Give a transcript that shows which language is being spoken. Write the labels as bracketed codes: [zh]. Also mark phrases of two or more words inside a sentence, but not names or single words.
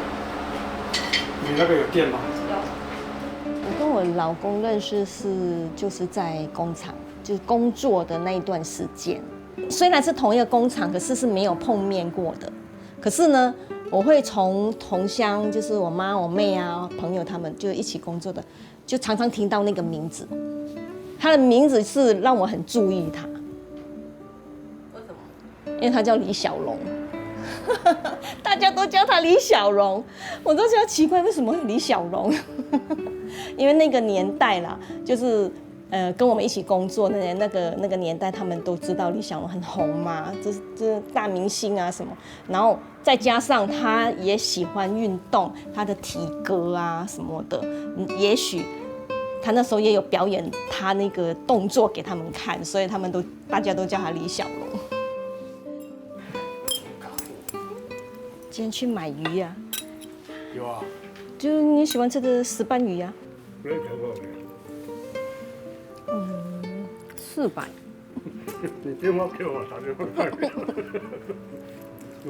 [zh] 你那個有電嗎？有。我跟我老公認識就是在工廠，就是工作的那一段時間。雖然是同一個工廠，可是沒有碰面過的。可是呢，我會從同鄉，就是我媽、我妹啊、朋友他們就一起工作的，就常常聽到那個名字。他的名字是讓我很注意他。為什麼？因為他叫李小龍，大家都叫他李小龍，我都覺得奇怪，為什麼會李小龍？因為那個年代啦，就是跟我們一起工作的那個年代，他們都知道李小龍很紅嘛，就是大明星啊什麼。然後再加上他也喜歡運動，他的體格啊什麼的，也許他那時候也有表演他那個動作給他們看，所以大家都叫他李小龍。今天去買魚啊？有啊。就是你喜歡吃的石斑魚啊？400。你電話給我，打電話給我。